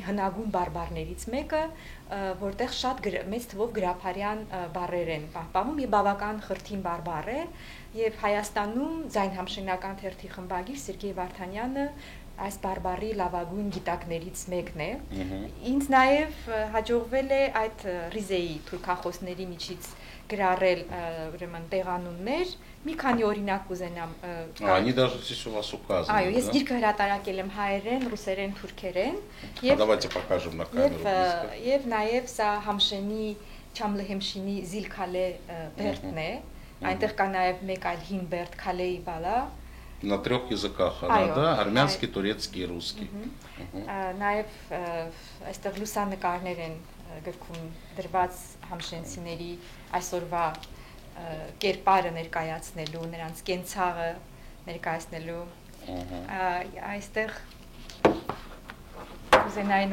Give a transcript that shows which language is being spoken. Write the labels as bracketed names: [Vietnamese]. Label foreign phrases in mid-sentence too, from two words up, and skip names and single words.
[Armenian] հնագույն բարբառներից մեկը, որտեղ շատ մեծ թվով գրաբարյան բառեր են պահպանվում եւ բավական խրթին բարբառ է եւ Հայաստանում ձայն համշենական թերթի խմբագիր Սերգեյ Վարդանյանը այս բարբառի լավագույն գիտակներից մեկն է։ Ինձ նաեւ հաջողվել է այդ Ռիզեի թուրքախոսների միջից գրառել ուրեմն տեղանուններ, մի քանի օրինակ կուզենամ։ [Russian] Они даже здесь у вас указаны. [Armenian] Այո, ես գիրքը հրատարակել եմ հայերեն, ռուսերեն, թուրքերեն, եւ [Russian] Давайте покажем на камеру. [Armenian] Եվ նաեւ սա համշենի Չամլեհեմշինի Զիլքալե բերդն է, այնտեղ կա նաեւ մեկ այլ հին բերդ Քալեի բալա։ [Russian] На 3 языках она, да? Армянский, турецкий и русский. [Armenian] Նաեւ այստեղ լուսանկարներ են գրքում դրված համշենցիների այսօրվա կերպարը ներկայացնելու, նրանց կենցաղը ներկայացնելու, այստեղ կուզենայի